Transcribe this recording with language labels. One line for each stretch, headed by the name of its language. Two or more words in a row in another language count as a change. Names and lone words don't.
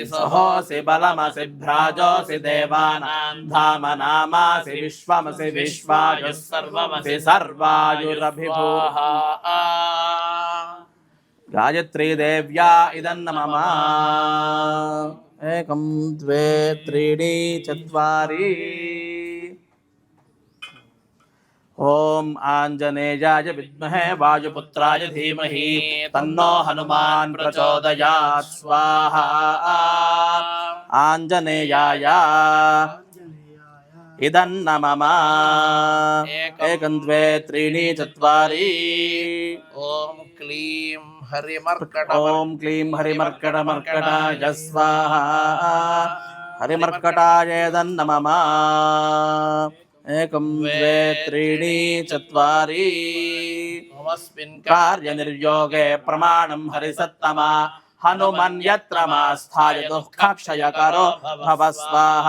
Sanskrit: సహోసి బలమసి భ్రాజోసి దేవానాం ధామనామాసి విశ్వమసి విశ్వాయుః సర్వమసి సర్వాయురభిభూః గాయత్రీ దేవ్యా ఇదన్నమమ ఏకం ద్వే త్రీణి చత్వారి ओम आंजनेयाय विद्महे वायुपुत्राय धीमहि तन्नो हनुमान प्रचोदयात् स्वाहा आंजनेयाय इदन्नमम एकं द्वे त्रीणि चत्वारि ఓం క్లీం హరిమర్కట ओम क्लीं हरिमर्कटमर्कटाय स्वाहा हरिमर्कटाय इदन्नमम एकं द्वे त्रीणि चत्वारि నమస్మిన్ कार्यनिर्योगे प्रमाणं हरिसत्तमा हनुमन् यत्र मास्थाय दुःखक्षयकरो भव स्वाहा